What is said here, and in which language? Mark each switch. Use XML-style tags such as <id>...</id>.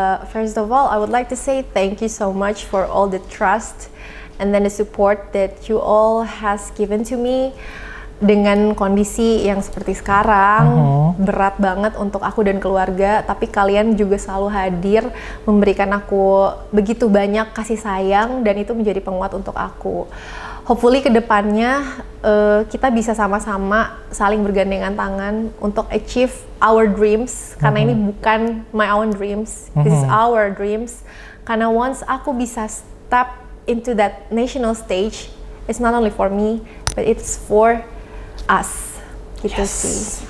<en>First of all, I would like to say thank you so much for all the trust and then the support that you all has given to me.</en> <id>Dengan kondisi yang seperti sekarang, berat banget untuk aku dan keluarga, tapi kalian juga selalu hadir, memberikan aku begitu banyak kasih sayang, dan itu menjadi penguat untuk aku. Hopefully kedepannya kita bisa sama-sama saling bergandengan tangan untuk</id> <en>achieve our dreams,</en> <id>karena ini bukan</id> <en>my own dreams, this is our dreams. Karena once</en> <id>aku bisa</id> <en>step into that national stage, it's not only for me, but it's for us,</en> <id>gitu sih.</id>